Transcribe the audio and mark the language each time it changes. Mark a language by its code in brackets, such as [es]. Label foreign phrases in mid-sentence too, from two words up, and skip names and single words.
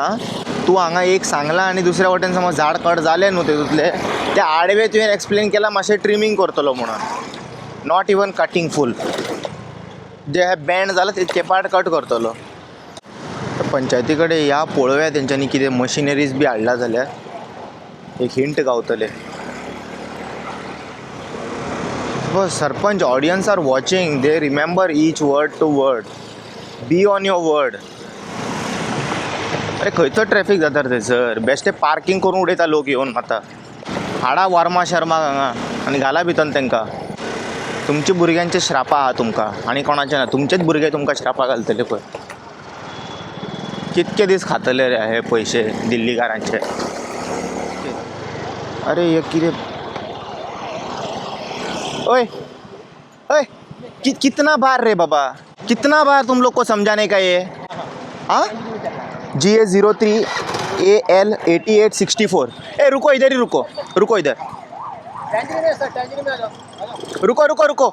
[kok] तूं हांगा एक सांगला आनी दुसऱ्या वटेन समज झाड कट जालें न्हू तेतूंतले, ते आडवे तुवें एक्सप्लेन केला मातशें ट्रिमींग करतलो म्हणून, [en] not even cutting full. [kok] जे हे बँड जालां तितके पार्ट कट करतलो. पंचायती कडेन ह्या पळोवया तेंच्यांनी कितें मशिनरीज बी हाडला जाल्यार एक हिंट गावतले. [en] सरपंच, audience are watching, they remember each word to word. be on your word. [kok] अरे खंयचो ट्रॅफिक जाता रे थंयसर? बेश्टे पार्किंग करून उडयता लोक येवन. आतां हाडा वर्मा शर्माक हांगा आनी घाला भितर तेंकां. तुमच्या भुरग्यांचे श्राप आहा तुमकां, आनी कोणाचे ना. तुमचेच भुरगे तुमकां श्रापा घालतले पळय. कितके दीस खातले रे हे पयशे दिल्लीकारांचे. अरे हे कितें? [hi] ओए ओए कितना बार रे बाबा, कितना बार तुम लोग को समझाने का ये. हाँ GA03 AL 8864. ए रुको इधर ही रुको, रुको इधर. रुको रुको रुको.